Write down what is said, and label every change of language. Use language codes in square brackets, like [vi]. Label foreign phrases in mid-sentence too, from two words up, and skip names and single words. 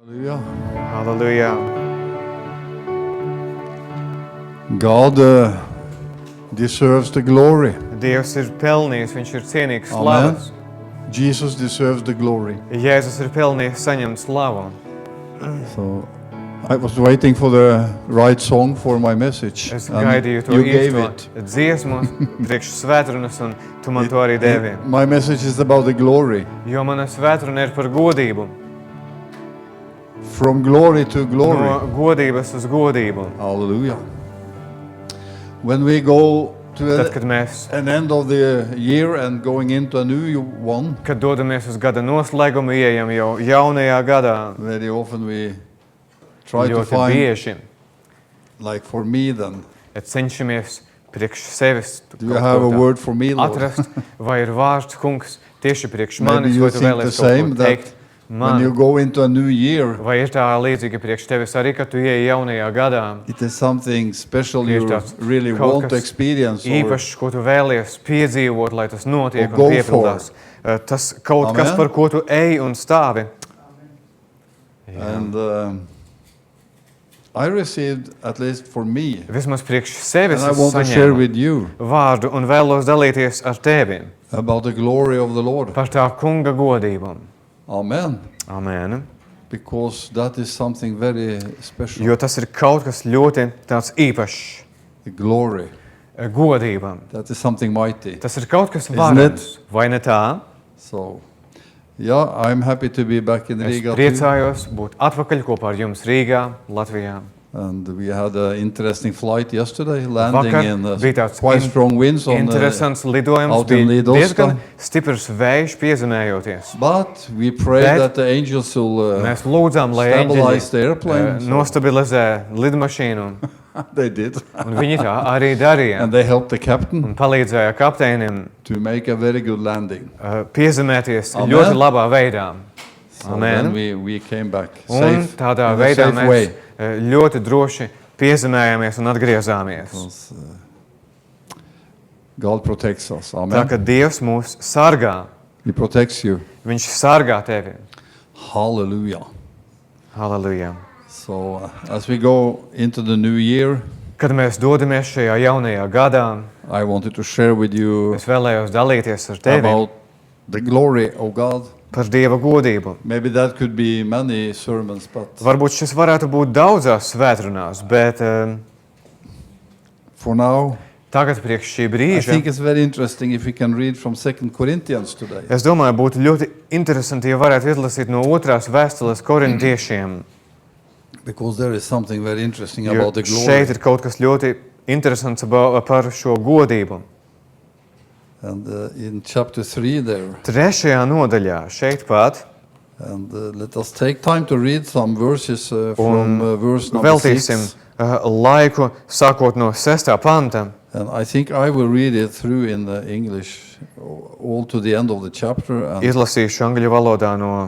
[en] Hallelujah. [lv] Halleluja. [en] God deserves the glory. [lv] Dievs ir pelnījis, viņš ir cienīgs Amen. slavas. [en] Jesus deserves the glory. [lv] Jēzus ir pelnījis saņemt slavu. [en] So I was waiting for the right song for my message. [lv] Es [en] and [lv] gaidīju to [en] you gave it. [lv] īsto dziesmu priekš svētrunas, un tu man to arī devi. [en] My message is about the glory. [lv] Jo mana svētruna ir par godību. [en] From glory to glory. [lv] No godības uz godību. [en] Hallelujah. When we go to [lv] Tad, kad mēs, [en] an end of the year and going into a new one, [lv] kad dodamies uz gada noslēgumu, ieejam jau jaunajā gadā, [en] very often we try to [lv] ļoti [en] find, [lv] bieži [en] like for me then, [lv] cenšamies priekš sevis [en] do you have a word for me, Lord? [lv] atrast, vai ir vārds, kungs, tieši priekš [en] Maybe [lv] manis, [en] you [lv] vai tu [en] think the [lv] vēlies [en] same, [lv] kaut ko teikt [en] when you [lv] man. [en] go into a new year, [lv] Vai ir tā līdzīga priekš tevis arī, kad tu ieej jaunajā gadā? [en] it is something special [lv] Ir [en] you [lv] tāds [en] really [lv] kaut [en] want to [lv] kas [en] experience or, [lv] īpašs, ko tu vēlies piedzīvot, lai tas notiek [en] Or [lv] un [en] go [lv] piepildās. Tas kaut kas, Amen. par ko tu ej un stāvi. [en] and I received, at least for me, [lv] Vismaz priekš sevis [en] and I [lv] es [en] want to share [lv] saņēmu [en] with you [lv] vārdu un vēlos dalīties ar tevi [en] about the glory of the Lord. [lv] par tā kunga godību. Amen. Amen. [en] Because that is something very special. [lv] Jo tas ir kaut kas ļoti tāds īpašs. [en] The glory. [lv] Godība. [en] That is something mighty. [lv] Tas ir kaut kas [en] Isn't [lv] varams, vai ne tā? [en] So, yeah, I'm happy to be back in [lv] Es [en] Riga too. [lv] priecājos būt atpakaļ kopā ar jums Rīgā, Latvijā. [en] And we had an interesting flight yesterday, landing [lv] Vakar [en] in [lv] bija tāds [en] quite strong winds on [lv] interesants lidojums, [en] out in [lv] bija [en] Lidovska. [lv] diezgan stiprs vējš piezemējoties. [en] But we pray [lv] Bet [en] that the angels will [lv] Mēs lūdzām, lai [en] stabilize the [lv] eņģeļi [en] airplane. So [lv] nostabilizē lidmašīnu, [en] they did. [lv] un viņi tā arī darīja. [en] And they helped the captain [lv] Un palīdzēja kapteinim [en] to make a very good landing. [lv] Piezemēties Amen. ļoti labā veidā. [en] So Amen. then we came back [lv] Un [en] safe, [lv] tādā [en] in a [lv] veidā [en] safe [lv] mēs [en] way. [lv] ļoti droši piezemējāmies un atgriezāmies. [en] Because, God protects us. [lv] Tā Amen. ka Dievs mūs sargā. [en] He protects you. [lv] Viņš sargā tevi. [en] Hallelujah. [lv] Halleluja. [en] So as we go into the new year, [lv] Kad mēs dodamies šajā jaunajā gadā, [en] I wanted to share with you [lv] es vēlējos dalīties ar tevi [en] about the glory of God. [lv] par Dieva godību. [en] Maybe that could be many sermons, but [lv] Varbūt šis varētu būt daudzās svētrunās, bet [en] for now, [lv] tagad priekš šī [en] I [lv] brīža, [en] think it's very interesting if we can read from 2 Corinthians today. [lv] es domāju, būtu ļoti interesanti, ja varētu izlasīt no 2. vēstules korintiešiem, [en] Because there is something very interesting [lv] jo [en] about the [lv] šeit [en] glory. [lv] ir kaut kas ļoti interesants par šo godību. [en] And in chapter 3 there, [lv] 3. nodaļā šeit pat, [en] and let us take time to read some verses from verse number [lv] veltīsim [en] 6. [lv] laiku sākot no 6. panta. [en] And I think I will read it through in the English all to the end of the chapter. And [lv] Izlasīšu angļu valodā no